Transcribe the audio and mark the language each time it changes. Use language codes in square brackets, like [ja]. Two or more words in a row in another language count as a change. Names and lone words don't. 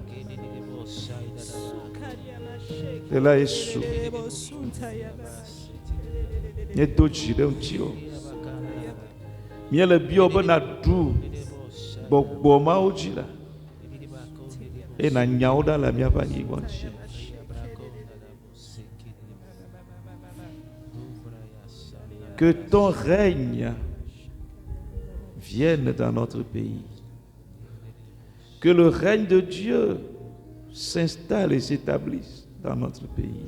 [ee] Ela Yesu. Míedo dzi ɖe ŋutiwo. Míele biɔ be naɖu gbɔgbɔ mawo dzi la. Eye nanyawo ɖa le míaƒe anyigba dzi. [fr] Que ton règne vienne dans notre pays. Que le règne de Dieu s'installe et s'établisse dans notre pays.